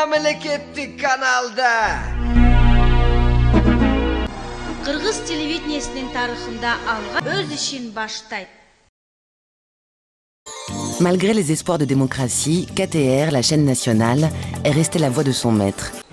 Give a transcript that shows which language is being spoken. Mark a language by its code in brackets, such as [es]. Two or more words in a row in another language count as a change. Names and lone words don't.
[ky] мемлекеттик каналда. Кыргыз телевидениесинин тарыхында алга өз ишин баштайт. [fr] Malgré les espoirs de démocratie, KTR, la chaîne nationale, est restée la voix de son maître.